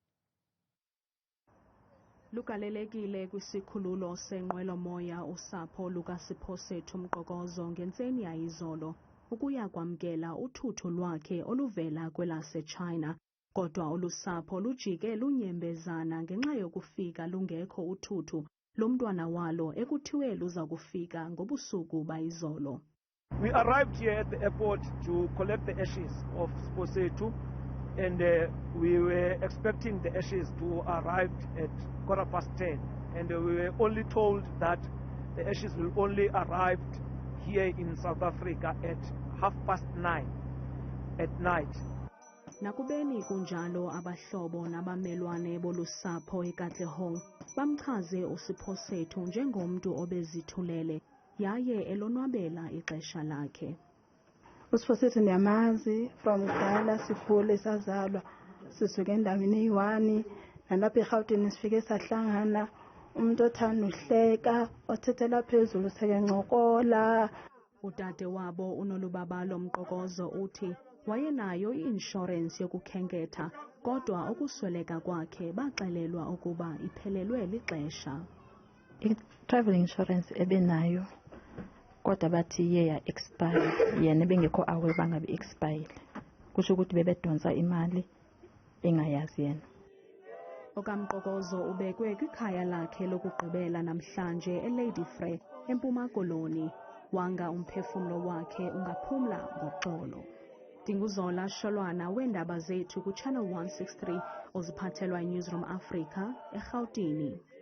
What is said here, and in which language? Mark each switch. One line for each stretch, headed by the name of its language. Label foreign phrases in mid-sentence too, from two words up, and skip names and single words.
Xhosa: Lugalelekile kwisikhululo senqwelomoya usapho lukaSiphosethu Mqokozo ngentseni yayizolo ukuya kwamkela uthutho lwakhe oluvela kwelaseChina. Kodwa olusapho lujike lunyembezana ngenxa yokufika lungekho uthutho lomntwana walo ekuthiwe luza kufika ngobusuku bayizolo.
English: We arrived here at the airport to collect the ashes of Siphosethu, and we were expecting the ashes to arrive at 10:15, and we were only told that the ashes will only arrive here in South Africa at 9:30 at night.
Xhosa: Nakubeni kunjalo abahlobo nabamelwane bolusapho eKatlehong bamchaze uSiphosethu njengomntu obezithulele yaye elonwabela ixesha lakhe.
Zulu: uSiphosethu ndiyamazi from kudala sikhule sazalwa sisuke endaweni eyi-1 nalapha eRhawutini sifike sahlangana, umuntu othanda uhleka othethela phezulu sekencokola.
Xhosa: Udade wabo uNolubabalo Mqokozo uthi wayenayo i-inshorensi yokukhenketha kodwa ukusweleka kwakhe baxelelwa ukuba iphelelwe lixesha. I-travel insurance ebenayo kodwa bathi iye ya-expire, yena bengekho awe bangabi expire, kusho ukuthi bebedonsa imali engayazi yena. OkaMqokozo ubekwe kwikhaya lakhe lokugqibela namhlanje eLady Frey eMpuma Koloni. Wanga umphefumlo wakhe ungaphumla ngoxolo. Dinguzola Sholwana weendaba zethu kuChannel 163 oziphathelwa iNewsroom Africa eRhawutini.